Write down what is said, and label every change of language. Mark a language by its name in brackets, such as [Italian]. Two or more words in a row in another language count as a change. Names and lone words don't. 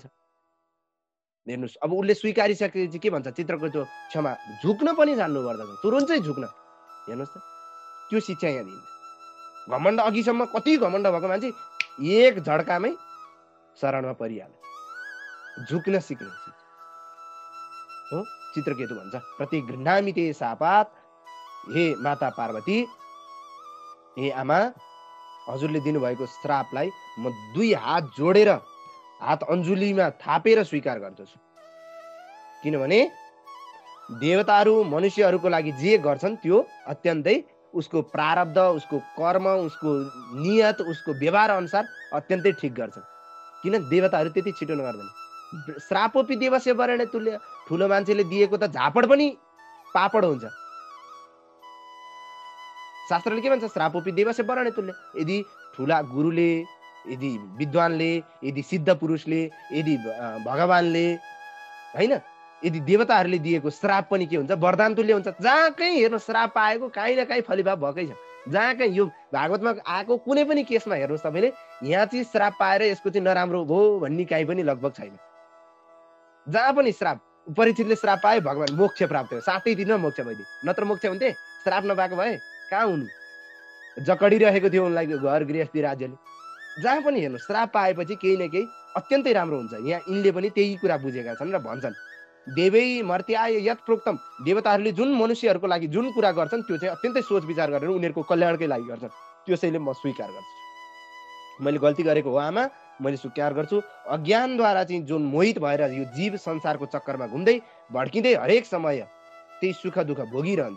[Nepali] हेर्नुहोस्, अब उसले स्वीकारिसकेपछि के भन्छ चित्रकेतु, क्षमा झुक्न पनि जान्नु पर्दछ, तुरुन्तै झुक्न। हेर्नुहोस् त, त्यो शिक्षा यहाँ दिन्छ। घमण्ड अघिसम्म कति घमण्ड भएको मान्छे एक झड्कामै शरणमा परिहाल्यो। झुक्न सिक्ने हो। चित्रकेतु भन्छ, [Sanskrit] प्रति गृह्णामि ते शापात। [Nepali] हे माता पार्वती, हे आमा, हजुरले दिनुभएको श्रापलाई म दुई हात जोडेर, हात अन्जुलीमा थापेर स्वीकार गर्दछु। किनभने देवताहरू मनुष्यहरूको लागि जे गर्छन् त्यो अत्यन्तै उसको प्रारब्ध, उसको कर्म, उसको नियत, उसको व्यवहार अनुसार अत्यन्तै ठिक गर्छन्। किन देवताहरू त्यति छिटो नगर्दैन। [Sanskrit] श्रापोपि देवस्य वरेण्य तुल्य। [Nepali] ठुलो मान्छेले दिएको त झापड पनि पापड हुन्छ। शास्त्रले के भन्छ, [Sanskrit] श्रापोपि देवस्य वरेण्य तुल्य। [Nepali] यदि ठुला गुरुले, यदि विद्वानले, यदि सिद्ध पुरुषले, यदि भगवानले, हैन, यदि देवताहरूले दिएको श्राप पनि के हुन्छ, वरदान तुल्य हुन्छ। जहाँ कहीँ हेर्नु श्राप पाएको काहीँ न काहीँ फलिभाव भएकै छ। जहाँ कहीँ यो भागवतमा आएको कुनै पनि केसमा हेर्नुहोस् तपाईँले, यहाँ चाहिँ श्राप पाएर यसको चाहिँ नराम्रो भयो भन्ने काहीँ पनि लगभग छैन। जहाँ पनि श्राप, परीक्षितले श्राप पाए, भगवान मोक्ष प्राप्त भयो, सातै दिनमा मोक्ष भइदियो। नत्र मोक्ष हुन्थे? श्राप नपाएको भए कहाँ हुनु? जकडिरहेको थियो उनलाई घर गृहस्थी राज्यले। जहाँ पनि हेर्नु श्राप पाएपछि केही न केही अत्यन्तै राम्रो हुन्छ। यहाँ यिनले पनि त्यही कुरा बुझेका छन् र भन्छन्, [Sanskrit] देवै मर्त्याय यत् प्रोक्तम। [Nepali] देवताहरूले जुन मनुष्यहरूको लागि जुन कुरा गर्छन् त्यो चाहिँ अत्यन्तै सोच विचार गरेर उनीहरूको कल्याणकै लागि गर्छन्। त्यसैले म स्वीकार गर्छु। मैले गल्ती गरेको हो आमा, मैले स्वीकार गर्छु। अज्ञानद्वारा चाहिँ जुन मोहित भएर यो जीव संसारको चक्करमा घुम्दै भड्किँदै हरेक समय त्यही सुख दुःख भोगिरहन्छ।